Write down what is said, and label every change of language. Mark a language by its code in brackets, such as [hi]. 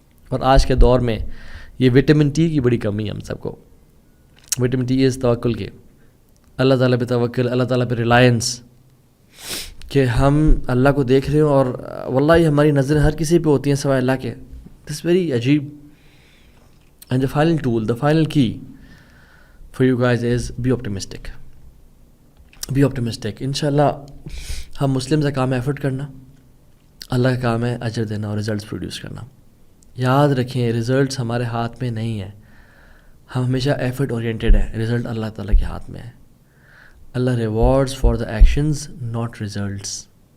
[ur] اور آج کے دور میں یہ وٹامن ٹی کی بڑی کمی ہے ہم سب کو. وٹامن ٹی از توکل کے, اللہ تعالیٰ پہ توکل, اللہ تعالیٰ پہ ریلائنس, کہ ہم اللہ کو دیکھ رہے ہوں اور واللہ ہماری نظریں ہر کسی پہ ہوتی ہیں سوائے اللہ کے. [en] This very عجیب. And the final tool, the final key for you guys is be optimistic. Be optimistic. [ur] انشاءاللہ ہم مسلم کا کام ہے ایفرٹ کرنا, اللہ کا کام ہے اجر دینا اور ریزلٹس پروڈیوس کرنا. یاد رکھیں ریزلٹس ہمارے ہاتھ میں نہیں ہیں, ہم ہمیشہ ایفرٹ اورینٹیڈ ہیں. رزلٹ اللہ تعالیٰ کے ہاتھ میں ہے. [en] اللہ rewards for the actions not results.